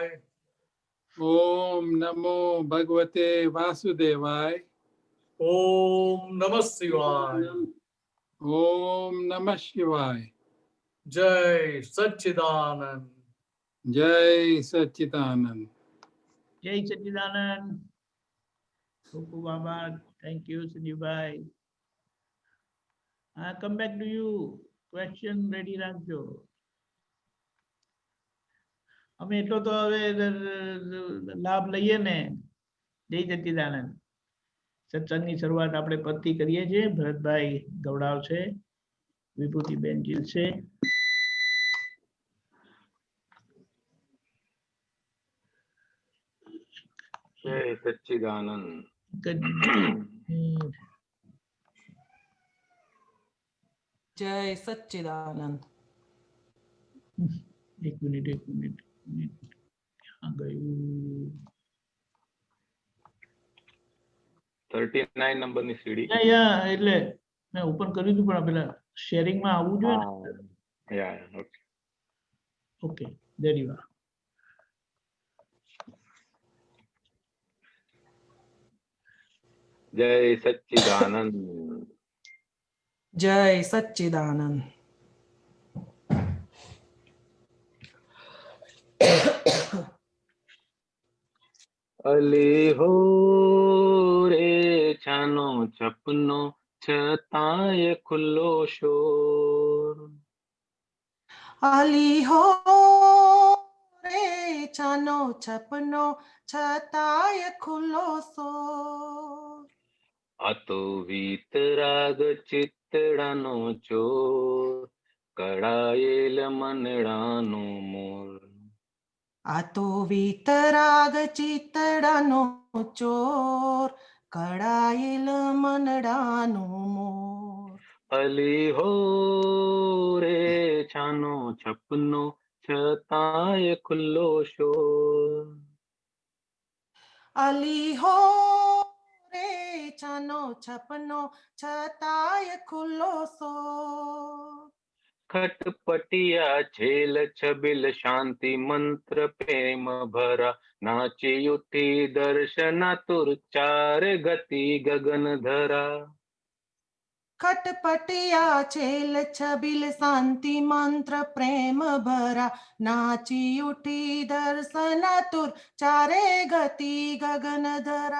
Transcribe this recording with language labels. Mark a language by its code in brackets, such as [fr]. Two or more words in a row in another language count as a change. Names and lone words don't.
[sa] ओम नमो भगवते वासुदेवाय, ओम नमः शिवाय, ओम नमः शिवाय। जय सच्चिदानंद। जय सच्चिदानंद। जय सच्चिदानंद। [en] Goku Baba, thank you, Sanjeev bhai. I come back to you. Question ready રાખજો. [gu] અમે એટલો તો હવે લાભ લઈએ ને. [sa] જય સચ્ચિદાનંદ. [gu] સત્સંગની શરૂઆત આપણે પદથી કરીએ છીએ. ભરતભાઈ ગવડાવ છે, વિભૂતિબેન જીલ છે. [sa] जय सच्चिदानंद। जय सच्चिदानंद। [gu] એક મિનિટ ક્યાં ગયું? 39 નંબરની સીડી. યા એટલે મેં ઓપન કર્યું હતું પણ પેલા શેરિંગ માં આવવું જોઈએ ને. [en] ya okay ઓકે there you are. [sa] जय सच्चिदानंद। जय सच्चिदानंद। [gu] અલી હો રે છાનો છપનો છતાય ખુલ્લો શોર। અલી હો રે છાનો છપનો છતાય ખુલ્લો સોર। આતો વીતરાગ ચિત્તડાનો ચોર કળાયેલ મનડાનો મોર। આ તો વીતરાગ ચિતડાનો ચોર કળાયેલ મનડાનો મોર. અલી હો રે છાનો છપનો છતાય ખુલ્લો શોર। અલી હો રે છાનો છપનો છતાય ખુલ્લો સોર. ખટપટિયા છેલ છબિલ શાંતિ મંત્ર પ્રેમ ભરા નાચી ઉઠી દર્શનાતુર ચાર ગતિ ગગન ધરા। ખટપટિયા છેલ છબિલ શાંતિ મંત્ર પ્રેમ ભરા નાચી ઉઠી દર્શનાતુર ચારે ગતિ ગગન ધરા।